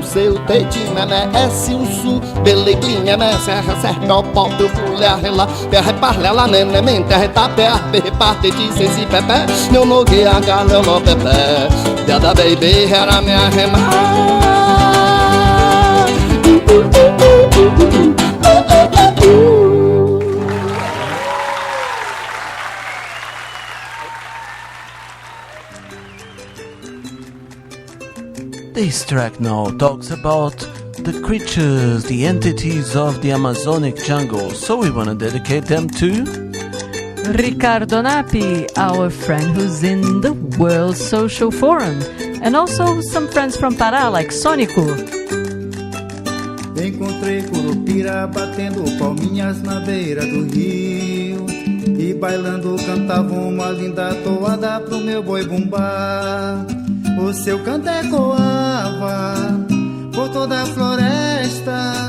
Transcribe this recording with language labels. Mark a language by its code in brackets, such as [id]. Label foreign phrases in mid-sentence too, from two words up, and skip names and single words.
[pt] seu tete, memé, esse o su, belegrinha, mé, serra, serra, o pau, teu fulé, rela, perre, parlela, nene, mente, reta, perre, reparte, de sensi, pepé, meu nogueia, galelo, pepé, dedá, baby, era minha remar. [en] This track now talks about the creatures, the entities of the Amazonic jungle, so we want to dedicate them to Ricardo Nappi, our friend who's in the World Social Forum, and also some friends from Pará, like Sônico. [pt] Encontrei Curupira batendo palminhas na beira do rio, e bailando cantava uma linda toada pro meu boi bumbá. O seu canto ecoava por toda a floresta.